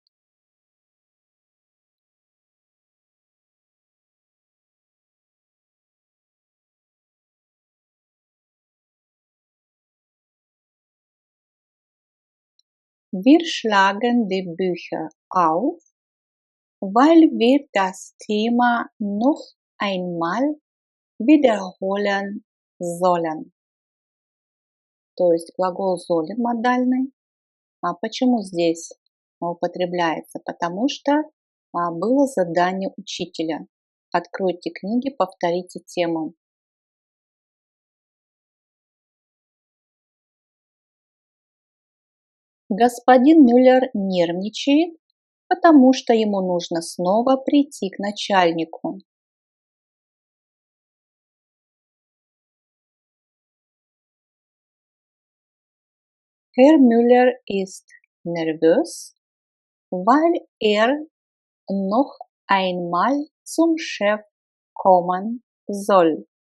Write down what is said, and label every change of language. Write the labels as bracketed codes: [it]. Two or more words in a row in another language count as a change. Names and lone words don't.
[de] Wir schlagen die Bücher auf, weil wir das Thema noch einmal wiederholen sollen. [ru] То есть глагол sollen модальный. А почему здесь употребляется? Потому что было задание учителя. Откройте книги, повторите тему. Господин Мюллер нервничает, потому что ему нужно снова прийти к начальнику. [de] Herr Müller ist nervös, weil noch einmal zum Chef kommen soll.